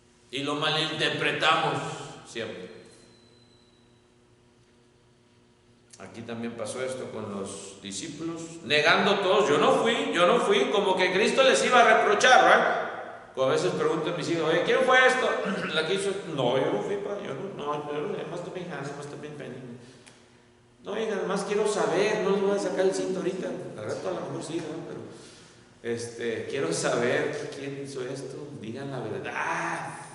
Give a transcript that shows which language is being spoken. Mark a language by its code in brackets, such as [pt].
[es] Y lo malinterpretamos siempre. Aquí también pasó esto con los discípulos, negando todos, yo no fui, como que Cristo les iba a reprochar, ¿verdad? A veces pregunto a mis hijos, oye, ¿quién fue esto? La que hizo, no, yo no fui, pa, yo [en] must have been Hannah, must have been Penny. [es] No, hija, además quiero saber, no les voy a sacar el cinto ahorita, la verdad a lo mejor sí, ¿no? Pero quiero saber quién hizo esto, digan la verdad.